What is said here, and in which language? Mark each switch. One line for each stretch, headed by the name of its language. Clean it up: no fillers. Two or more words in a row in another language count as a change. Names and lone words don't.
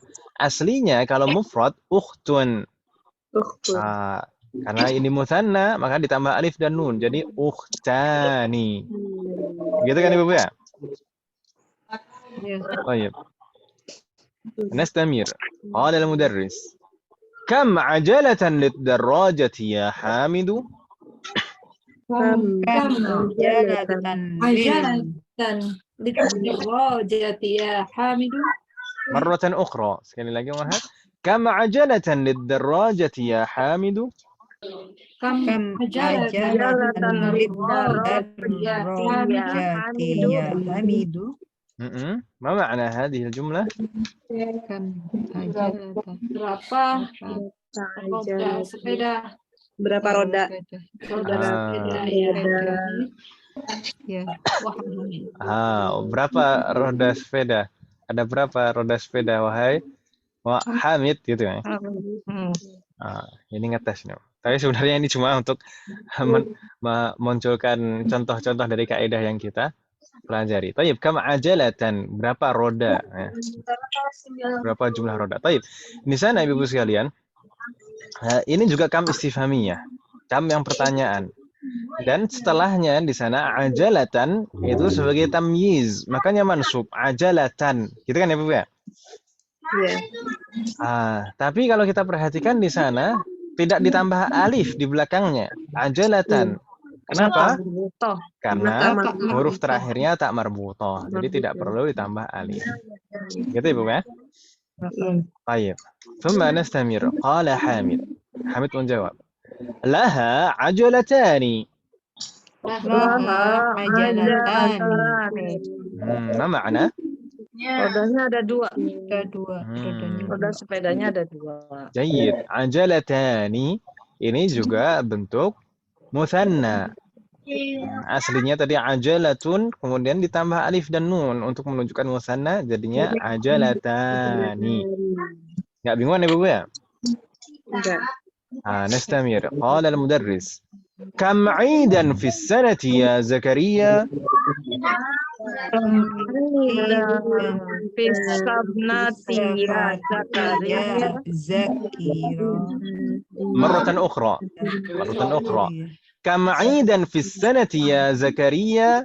Indonesian: Aslinya kalau
Arabic: مفرد أخت.
Indonesian: Karena ini muthanna, maka ditambah alif dan nun. Jadi ukhtani. Gitu kan Ibu ya? Baik. Nastamir.
Arabic: قال المدرس. كم عجلة للدراجة يا حامد? كم عجلة للدراجة يا حامد? مرة أخرى.
Indonesian: Sekali lagi Muhammad.
Arabic: كم عجلة للدراجة يا حامد? كم عجلة للدراجة يا حامد? ما معنى هذه الجملة؟
Indonesian: Berapa roda? Berapa roda sepeda? Ada berapa roda sepeda wahai Hamid gitu ya? Ini ngetes nih. Tapi sebenarnya ini cuma untuk memunculkan contoh-contoh dari kaidah yang kita pelajari.
Arabic: طيب كم عجلة,
Indonesian: berapa roda? Ya. Berapa jumlah roda? Taib. Di sana Ibu sekalian, ini juga
Arabic: كم استفهامية.
Indonesian: Kam yang pertanyaan. Dan setelahnya di sana ajalatan itu sebagai tamyiz, makanya
Arabic: منصوب عجلة.
Indonesian: Gitu kan ya, Bu ya? Iya. Tapi kalau kita perhatikan di sana tidak ditambah alif di belakangnya, ajalatan. Kenapa? Marbutoh. Karena Tak huruf marbutoh. terakhirnya
Arabic: تاء مربوطة,
Indonesian: jadi tidak perlu ditambah alif. Gitu ya, Bu ya? Baik.
Arabic: ثم نستمر قال حامد. Hamid menjawab. لها عجلتان. لها عجلتان. ما معنى?
Indonesian: Rodanya ada dua. Ada dua. Rodanya Roda dua. sepedanya ada dua. Jayyid. Ajalatani ini juga bentuk muthanna. Aslinya tadi ajalatun, kemudian ditambah alif dan nun untuk menunjukkan muthanna, jadinya ajalatani. Nggak bingung ya, Bu ya? Enggak.
Arabic: نستمر قال المدرس كم عيدا في السنة يا زكريا مرة أخرى كم عيدا في السنة يا زكريا